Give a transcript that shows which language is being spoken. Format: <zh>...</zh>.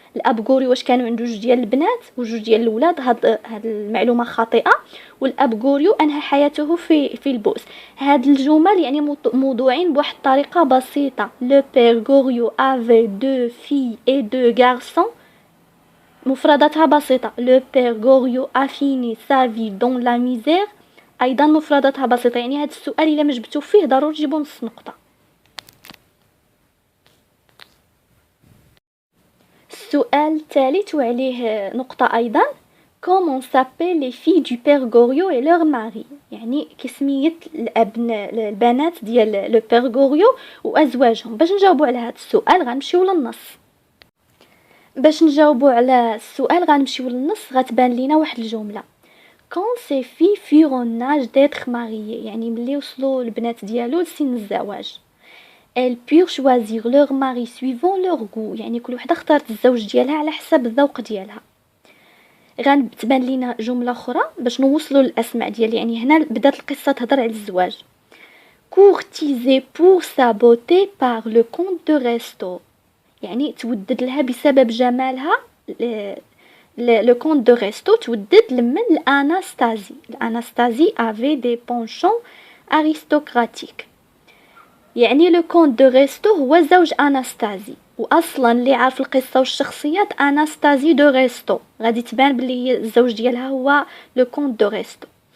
<ar>الاب غوري واش كانوا عنده 2 ديال البنات و2 ديال الاولاد؟ هاد المعلومه خاطئه. والاب غوريو انهى حياته في البؤس. هاد الجمل يعني موضوعين بواحد الطريقه بسيطه.</ar> <fr>لو بير غوريو افي 2 في اي 2 غارسون،</fr> <ar>مفرداتها بسيطه.</ar> <fr>لو بير غوريو a fini sa vie dans la misère،</fr> <ar>ايضا مفرداتها بسيطه. يعني هاد السؤال الا ما جبتو فيه ضروري تجيبوا نص نقطه. السؤال الثالث وعليه نقطه ايضا.</ar> <fr>comment s'appellent les filles du père Goriot et leur mari،</fr> <ar>يعني كسميت البنات ديال لو بير غوريو وازواجهم. باش نجاوبوا على هذا السؤال غنمشيو للنص. باش نجاوبوا على السؤال غنمشيو للنص، غتبان لينا واحد الجمله</ar> <fr>quand ces filles furent en âge d'être mariées،</fr> <ar>يعني ملي وصلوا البنات ديالو لسن الزواج.</ar> <fr>elles purent choisir leur mari suivant leur goût،</fr> <ar>يعني كل وحده اختارت الزوج ديالها على حسب الذوق ديالها. غنتبان لينا جمله اخرى باش نوصلوا للاسماء ديال، يعني هنا بدات القصه تهضر على الزواج.</ar> <fr>courtisé pour sa beauté par le comte de Restaud،</fr> <ar>يعني تودد لها بسبب جمالها. لو كونت دو ريستو تودد لمن الاناستازي.</ar> <fr>الاناستازي افي دي بونشون ارستقراطيك،</fr> <ar>يعني لو كونت دو ريستو هو زوج اناستازي. واصلا اللي عارف القصه والشخصيات اناستازي دو ريستو غادي تبان بلي هي الزوج ديالها هو لو كونت دو ريستو.</ar>